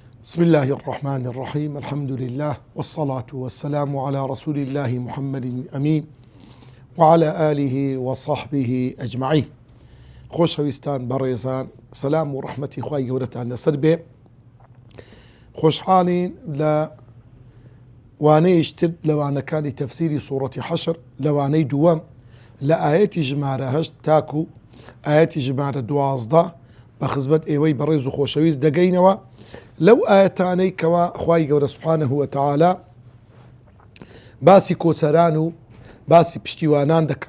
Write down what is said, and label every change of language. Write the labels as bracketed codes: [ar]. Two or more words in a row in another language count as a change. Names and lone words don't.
[ar] بسم الله الرحمن الرحيم. الحمد لله والصلاة والسلام على رسول الله محمد الأمين وعلى آله وصحبه أجمعين. [ckb] خۆشەویستان بەڕێزان، سلام و ڕەحمەتی خوای گەورەتان لەسەر بێ. خۆشحاڵین لە وانەیەشتر لەوانەکانی تەفسیری سوورەتی حەشر، لەوانەی دووەم لە ئاەتی ژمارە 8 تاکو ئاەتی ژمارە 12 بە خزمەت ئێوەی بەڕێز و خۆشەویست دەگەینەوە لەو ئاەتانەی کەوا خوای گەورە [ar] سوبحانەهو وتەعالا [ckb] باسی کۆچەران و باسی پشتیوانان دەکات.